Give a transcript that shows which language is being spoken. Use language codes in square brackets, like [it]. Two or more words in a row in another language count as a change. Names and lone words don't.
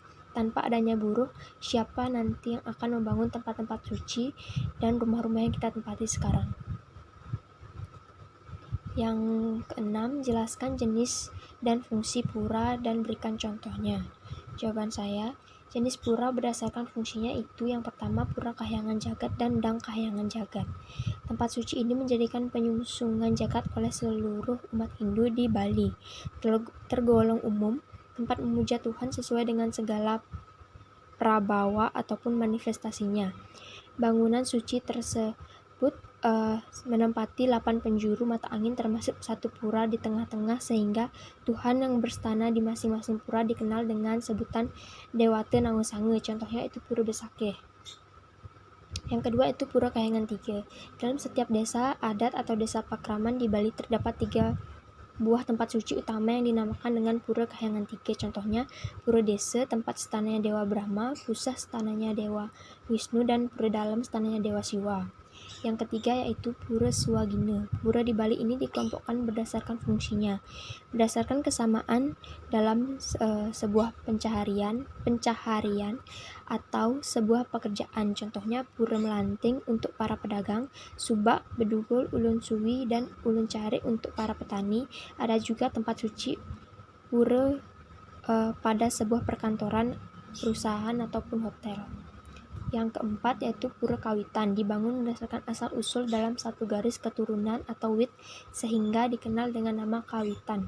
[id] Tanpa adanya buruh, siapa nanti yang akan membangun tempat-tempat suci dan rumah-rumah yang kita tempati sekarang? Yang keenam, jelaskan jenis dan fungsi pura dan berikan contohnya. Jawaban saya, jenis pura berdasarkan fungsinya itu yang pertama pura kahyangan jagat dan dang kahyangan jagat. Tempat suci ini menjadikan penyusungan jagat oleh seluruh umat Hindu di Bali. Tergolong umum, tempat memuja Tuhan sesuai dengan segala prabawa ataupun manifestasinya. Bangunan suci tersebut menempati 8 penjuru mata angin termasuk satu pura di tengah-tengah sehingga Tuhan yang berstana di masing-masing pura dikenal dengan sebutan Dewata Nangosange. Contohnya itu Pura Besakeh. Yang kedua itu Pura Kahyangan 3. Dalam setiap desa adat atau desa pakraman di Bali terdapat 3 buah tempat suci utama yang dinamakan dengan Pura Kahyangan 3. Contohnya Pura Desa, tempat setananya Dewa Brahma, Pusah setananya Dewa Wisnu, dan Pura Dalam setananya Dewa Siwa. Yang ketiga yaitu Pura Swagina. Pura di Bali ini dikelompokkan berdasarkan fungsinya, berdasarkan kesamaan dalam sebuah pencaharian atau sebuah pekerjaan. Contohnya Pura Melanting untuk para pedagang, Subak, Bedugul, Ulun Suwi, dan Ulun Cari untuk para petani. Ada juga tempat suci pura pada sebuah perkantoran, perusahaan, ataupun hotel. Yang keempat yaitu Pura Kawitan, dibangun berdasarkan asal-usul dalam satu garis keturunan atau wit sehingga dikenal dengan nama Kawitan.